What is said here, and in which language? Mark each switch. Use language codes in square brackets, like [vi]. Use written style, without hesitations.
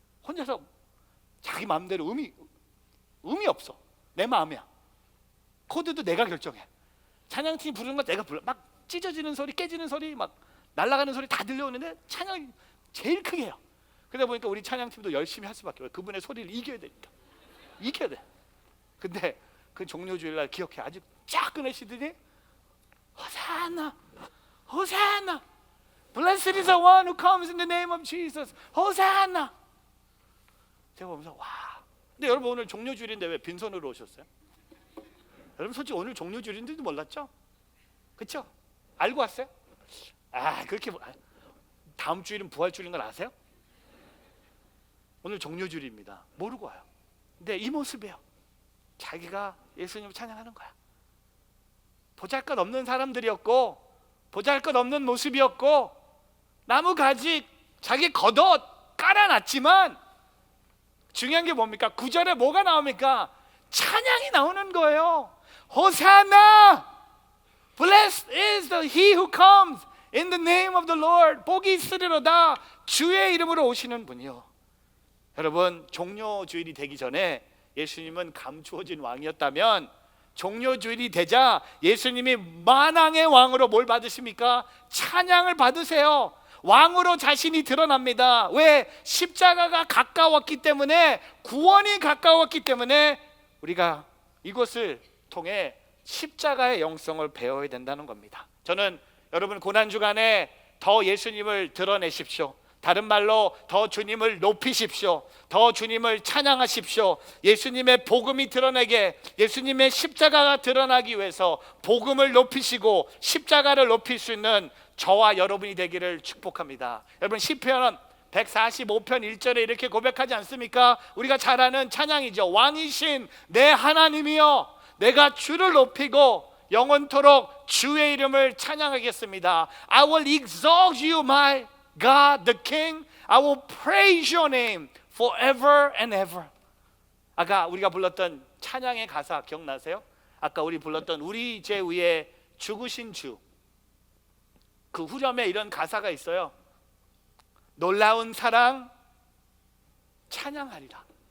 [ko] 혼자서 자기 마음대로 음이 없어. 내 마음이야. 코드도 내가 결정해. 찬양팀이 부르는 거 내가 불러. 막 찢어지는 소리, 깨지는 소리, 막 날아가는 소리 다 들려오는데 찬양이 제일 크게 해요. 그러다 보니까 우리 찬양팀도 열심히 할 수밖에 없어요. 그분의 소리를 이겨야 되니까. 이겨야 돼. 근데 그 종료주일날 기억해. 아주 쫙 꺼내시더니 호산나, 호산나, [en] Blessed is the one who comes in the name of Jesus. [ko] 호산나. 제가 보면서 와. 근데 여러분 오늘 종료주일인데 왜 빈손으로 오셨어요? 여러분 솔직히 오늘 종료주일인지도 몰랐죠? 그렇죠? 알고 왔어요? 그렇게 다음 주일은 부활주일인 걸 아세요? 오늘 종료주일입니다. 모르고 와요. 근데 이 모습이에요. 자기가 예수님을 찬양하는 거야. 보잘것없는 사람들이었고 보잘것없는 모습이었고 나무 가지 자기 겉옷 깔아놨지만 중요한 게 뭡니까? 9절에 뭐가 나옵니까? 찬양이 나오는 거예요. 호산나! [en] Blessed is he who comes in the name of the Lord. [ko] 복이 있으리로다 주의 이름으로 오시는 분이요. 여러분 종료주일이 되기 전에 예수님은 감추어진 왕이었다면 종료주일이 되자 예수님이 만왕의 왕으로 뭘 받으십니까? 찬양을 받으세요. 왕으로 자신이 드러납니다. 왜? 십자가가 가까웠기 때문에, 구원이 가까웠기 때문에 우리가 이것을 통해 십자가의 영성을 배워야 된다는 겁니다. 저는 여러분 고난주간에 더 예수님을 드러내십시오. 다른 말로 더 주님을 높이십시오. 더 주님을 찬양하십시오. 예수님의 복음이 드러내게, 예수님의 십자가가 드러나기 위해서 복음을 높이시고 십자가를 높일 수 있는 저와 여러분이 되기를 축복합니다. 여러분 시편 145편 1절에 이렇게 고백하지 않습니까? 우리가 잘 아는 찬양이죠. 왕이신 내 하나님이여 내가 주를 높이고 영원토록 주의 이름을 찬양하겠습니다. [en] I will exalt you my God the King. I will praise your name forever and ever. [ko] 아까 우리가 불렀던 찬양의 가사 기억나세요? 아까 우리 불렀던 우리 죄 위에 죽으신 주, 그 후렴에 이런 가사가 있어요. 놀라운 사랑 찬양하리라.